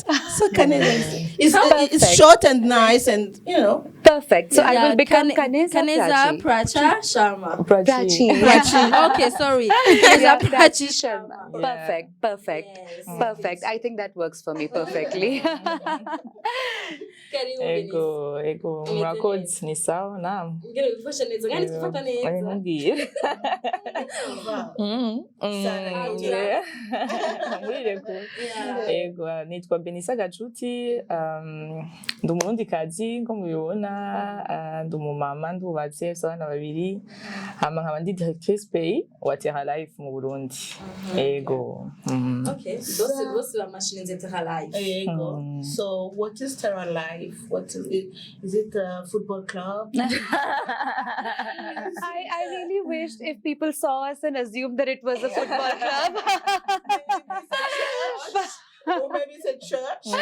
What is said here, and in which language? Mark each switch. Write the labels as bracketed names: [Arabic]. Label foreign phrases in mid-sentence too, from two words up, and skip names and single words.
[English] So it's short and nice, and you know. Perfect. So I will become Kaneza Pracha Sharma. Prachi. Okay, sorry. Kaneza Prachi Sharma. Perfect. Yes. Perfect. I think that works for me perfectly. [Rundi] Ego, murakoze ni sawa naam. Ari ngiye. Ego, nitwa Benissa Gacuti, ndi umurundikazi ngo mubibona, ndi umumama ndubatse abana babiri, hama nkaba ndi [French] directrice pays [Rundi] wa TERALIFE mu Burundi. Ego. [English] Okay, those are machines in TERALIFE. There you go. So what is TERALIFE? What is it? Is it a football club? I really wished if people saw us and assumed that it was a football club. Or maybe it's a church.